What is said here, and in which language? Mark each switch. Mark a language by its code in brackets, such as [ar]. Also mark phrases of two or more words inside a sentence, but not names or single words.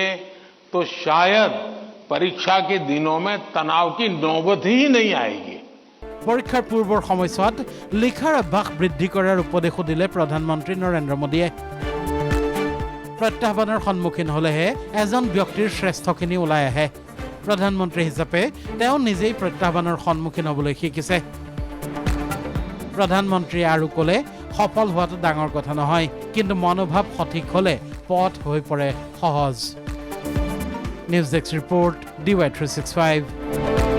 [hi] तो शायद परीक्षा के दिनों में तनाव की नौबत ही नहीं आएगी। [as] পৰীক্ষাৰ পূৰ্বৰ সময়ছোৱাত লিখাৰ অভ্যাস বৃদ্ধি কৰাৰ উপদেশো দিলে প্ৰধানমন্ত্ৰী নৰেন্দ্ৰ মোদীয়ে প্ৰত্যাহ্বানৰ সন্মুখীন হ'লেহে এজন ব্যক্তিৰ শ্ৰেষ্ঠখিনি ওলাই আহে প্ৰধানমন্ত্ৰী হিচাপে তেওঁ নিজেই প্ৰত্যাহ্বানৰ সন্মুখীন হ'বলৈ শিকিছে প্ৰধানমন্ত্ৰী আৰু ক'লে সফল হোৱাটো ডাঙৰ কথা নহয় কিন্তু মনোভাৱ সঠিক হ'লে পথ হৈ পৰে সহজ [en] news desk report [as] DY365